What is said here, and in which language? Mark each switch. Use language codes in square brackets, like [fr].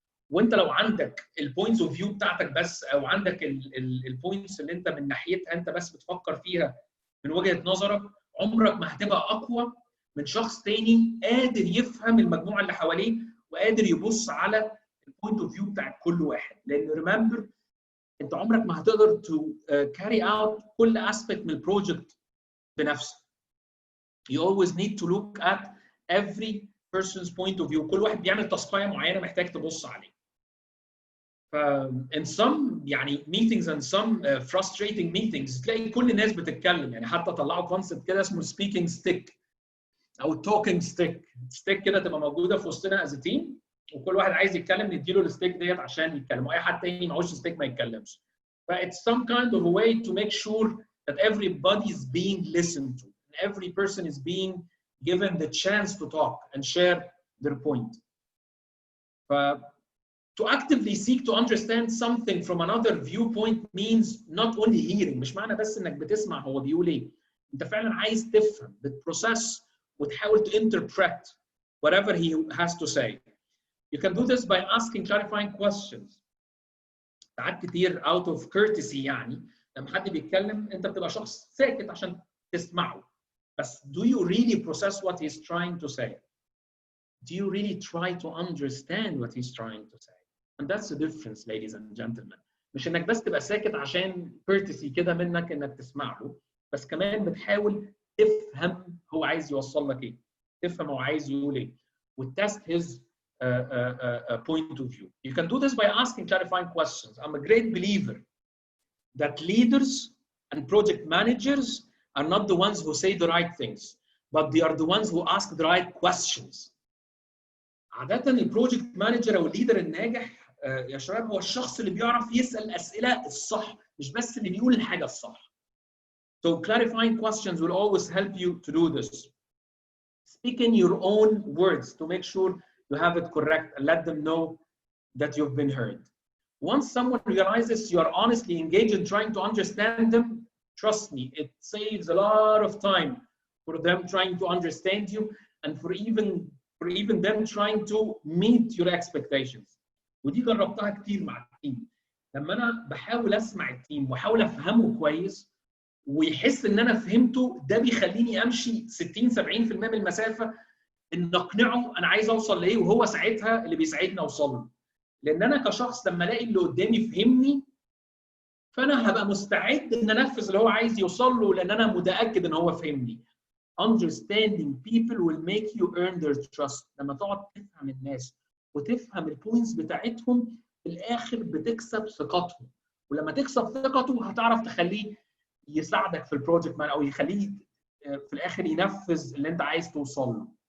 [ar] وانت لو عندك البوينتس اوف فيو بتاعتك بس، او عندك البوينتس اللي انت من ناحيتها انت بس بتفكر فيها من وجهة نظرك، عمرك ما هتبقى اقوى من شخص تاني قادر يفهم المجموعه اللي حواليه وقادر يبص على البوينت اوف فيو بتاعت كل واحد. لان ريمبر، انت عمرك ما هتقدر [en] to carry out [ar] كل اسبيكت من البروجكت بنفسك. [en] You always need to look at every person's point of view. [ar] كل واحد بيعمل تاسكايه معينه محتاج تبص عليه. ف in some يعني [en] meetings and some frustrating meetings [ar] تلاقي كل الناس بتتكلم، يعني حتى طلعوا كونسبت كده اسمه speaking stick او talking stick كده تبقى موجوده في وسطنا [en] as a team، [ar] وكل واحد عايز يتكلم نديله الستيك ديت عشان يتكلم، واي حد تاني معهوش ستيك ما يتكلمش. [en] ف it's some kind of a way to make sure that everybody is being listened to and every person is being given the chance to talk and share their point. ف to actively seek to understand something from another viewpoint means not only hearing. [ar] مش معنى بس انك بتسمع هو بيقول ايه، انت فعلا عايز تفهم، بتبروسس وتحاول [en] to interpret whatever he has to say. You can do this by asking clarifying questions. [ar] ساعات كتير [en] out of courtesy [ar] يعني لما حد بيتكلم انت بتبقى شخص ساكت عشان تسمعه. [en] بس do you really process what he's trying to say? Do you really try to understand what he's trying to say? And that's the difference, ladies and gentlemen. [ar] مش انك بس تبقى ساكت عشان courtesy كده منك انك تسمع له، بس كمان بتحاول تفهم هو عايز يوصل لك ايه، تفهم هو عايز يقول ايه، وتست [en] his point of view. You can do this by asking clarifying questions. I'm a great believer that leaders and project managers are not the ones who say the right things, but they are the ones who ask the right questions. [ar] عادة البروجكت مانجر او الليدر الناجح يا شباب هو الشخص اللي بيعرف يسأل الأسئلة الصح، مش بس اللي بيقول الحاجة الصح. [en] So clarifying questions will always help you to do this. Speak in your own words to make sure you have it correct and let them know that you've been heard. Once someone realizes you are honestly engaged in trying to understand them, trust me, it saves a lot of time for them trying to understand you and for even them trying to meet your expectations. [ar] ودي جربتها كتير مع التيم. لما انا بحاول اسمع التيم واحاول افهمه كويس ويحس ان انا فهمته، ده بيخليني امشي 60-70% من المسافه ان اقنعه انا عايز اوصل لايه، وهو ساعتها اللي بيساعدني اوصل له. لان انا كشخص لما الاقي اللي قدامي فهمني فانا هبقى مستعد ان انفذ اللي هو عايز يوصل له، لان انا متاكد ان هو فهمني. [en] Understanding people will make you earn their trust. [ar] لما تقعد تفهم الناس وتفهم البوينتس بتاعتهم في الاخر بتكسب ثقتهم، ولما تكسب ثقته هتعرف تخليه يساعدك في البروجكت مان او يخليه في الاخر ينفذ اللي انت عايز توصل له.